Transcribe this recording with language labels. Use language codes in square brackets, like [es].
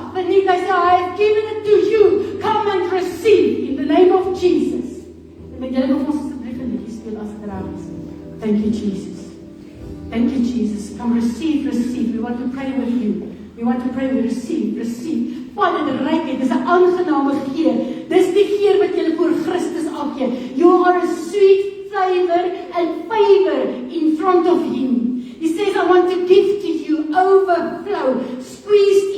[af] Verniet, hy sê, [en] I have given it to you. Come and receive in the name of Jesus. [af] En met julle kom ons asseblief 'n liedjie speel as dit reg is. [en] Thank you, Jesus. Thank you, Jesus. Come receive, receive. We want to pray with you. We want to pray, we receive, receive. [af] Vader, die rykheid, dis 'n aangename geur. Dis die geur wat jy voor Christus afgee. [en] You are a sweet savor and favor in front of Him. He says, I want to give to you overflow. Squeeze